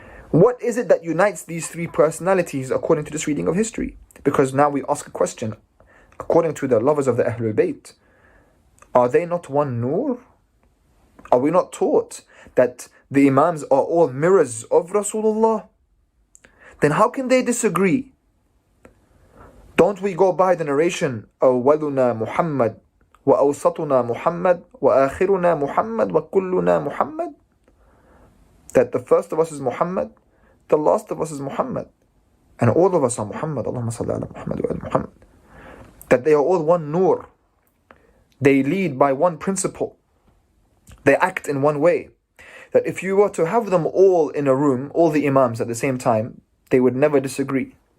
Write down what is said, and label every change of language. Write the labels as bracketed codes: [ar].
[en] What is it that unites these three personalities according to this reading of history? Because now we ask a question, according to the lovers of the Ahlul Bayt, are they not one Nur? Are we not taught that the Imams are all mirrors of Rasulullah? Then how can they disagree? Don't we go by the narration, [ar] أولنا محمد وأوسطنا محمد وآخرنا محمد وكلنا محمد? [en] That the first of us is Muhammad, the last of us is Muhammad, and all of us are Muhammad. [ar] Allahumma salli ala Muhammad [en] wa ala Muhammad. That they are all one Nur. They lead by one principle. They act in one way. That if you were to have them all in a room, all the Imams at the same time, they would never disagree.